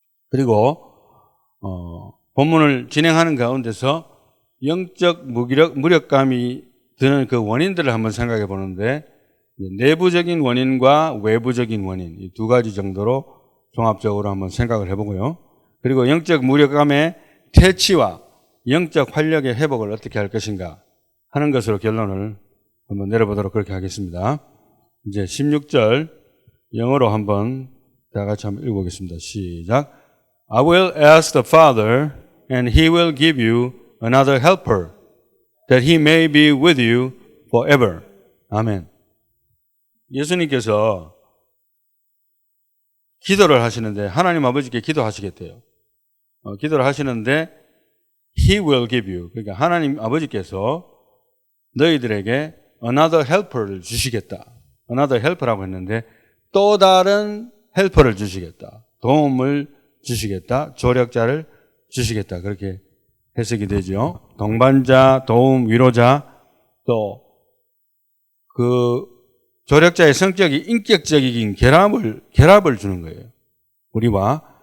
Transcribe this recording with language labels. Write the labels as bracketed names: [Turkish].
[Korean] 그리고 본문을 진행하는 가운데서 영적 무력감이 드는 그 원인들을 한번 생각해 보는데 내부적인 원인과 외부적인 원인 이 두 가지 정도로 종합적으로 한번 생각을 해보고요. 그리고 영적 무력감의 퇴치와 영적 활력의 회복을 어떻게 할 것인가 하는 것으로 결론을 한번 내려보도록 그렇게 하겠습니다. 이제 16절 영어로 한번 다 같이 한번 읽어보겠습니다. 시작. [English] I will ask the Father and He will give you another helper that He may be with you forever. [Korean] 아멘. 예수님께서 기도를 하시는데 하나님 아버지께 기도하시겠대요. 기도를 하시는데 [English] He will give you. [Korean] 그러니까 하나님 아버지께서 너희들에게 another helper를 주시겠다. another helper라고 했는데 또 다른 헬퍼를 주시겠다. 도움을 주시겠다. 조력자를 주시겠다. 그렇게 해석이 되죠. 동반자, 도움, 위로자, 또 그 조력자의 성격이 인격적인 결합을 주는 거예요. 우리와.